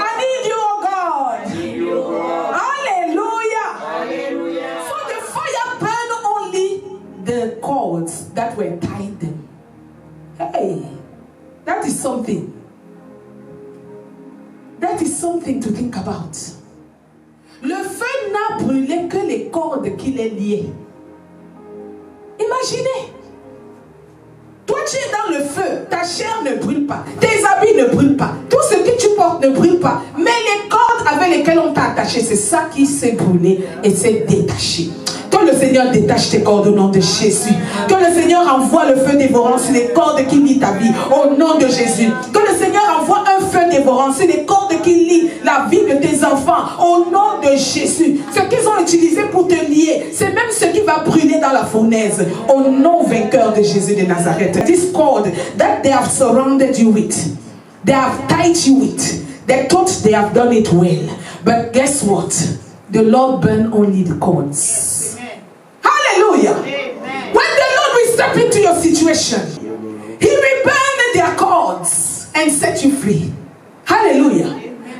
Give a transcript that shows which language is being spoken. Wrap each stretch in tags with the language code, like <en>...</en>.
<en>I need you, oh God. I need you, oh God. Hallelujah. Hallelujah. So the fire burned only the cords that were tied them. Hey, that is something. That is something to think about.</en> <fr>Le feu n'a brûlé que les cordes qui les liaient. Imaginez. Toi, tu es dans le feu. Ta chair ne brûle pas. Tes habits ne brûlent pas. Tout ce que tu portes ne brûle pas. Mais les cordes avec lesquelles on t'a attaché, c'est ça qui s'est brûlé et s'est détaché. Que le Seigneur détache tes cordes au nom de Jésus. Que le Seigneur envoie le feu dévorant sur les cordes qui lient ta vie au nom de Jésus. Que le Seigneur envoie un feu dévorant sur les cordes qui lient la vie de tes enfants au nom de Jésus. Ce qu'ils ont utilisé pour te lier, c'est même ce qui va brûler dans la fournaise au nom vainqueur de Jésus de Nazareth.</fr> <en>This cord that they have surrounded you with, they have tied you with, they thought they have done it well. But guess what? The Lord burned only the cords. Hallelujah. Amen. When the Lord will step into your situation, He will burn their cords and set you free. Hallelujah. Amen.</en>